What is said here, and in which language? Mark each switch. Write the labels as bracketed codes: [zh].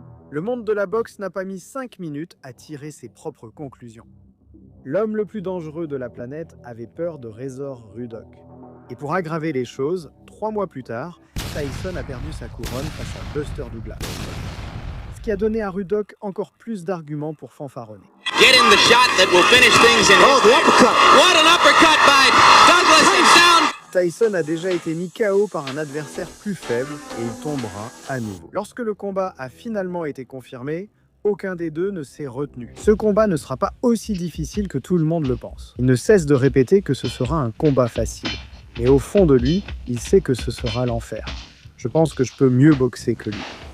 [fr] Le monde de la boxe n'a pas mis 5 minutes à tirer ses propres conclusions. L'homme le plus dangereux de la planète avait peur de Razor Rudock. Et pour aggraver les choses, 3 mois plus tard, Tyson a perdu sa couronne face à Buster Douglas. Ce qui a donné à Rudock encore plus d'arguments pour fanfaronner. [en] Get in the shot that will finish things in the uppercut. What an uppercut by Douglas and down. [fr] Tyson a déjà été mis KO par un adversaire plus faible et il tombera à nouveau. Lorsque le combat a finalement été confirmé, aucun des deux ne s'est retenu. Ce combat ne sera pas aussi difficile que tout le monde le pense. Il ne cesse de répéter que ce sera un combat facile. Mais au fond de lui, il sait que ce sera l'enfer. Je pense que je peux mieux boxer que lui.